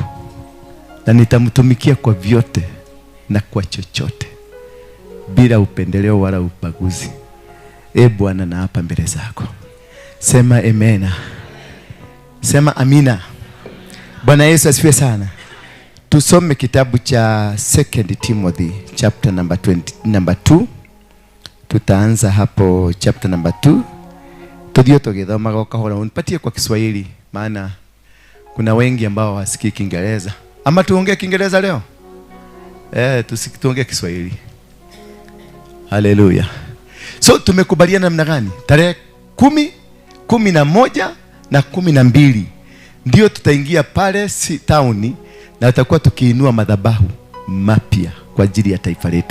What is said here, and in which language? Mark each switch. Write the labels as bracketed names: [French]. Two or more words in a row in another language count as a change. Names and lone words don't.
[Swahili] Na nitamtumikia kwa vyote na kwa chochote, bila upendeleo wala ubaguzi. Bwana, naapa mbele zako. Sema amena. Sema amina. Bwana Yesu asifiwe sana. Tusome kitabu cha 2 Timothy [English] chapter number 2. [Swahili] Tutaanza hapo [English] chapter number 2. [Kikuyu] Tudio tugethoma goka hora. [Swahili] Unipatie kwa Kiswahili maana kuna wengi ambao hawasikii Kiingereza. Ama tuongee Kiingereza leo? Tuongee Kiswahili. Haleluya. So tumekubaliana namna gani? Tarehe 10, 11 na 12 ndio tutaingia pale town na tutakuwa tukiinua madhabahu mapya kwa ajili ya taifa letu.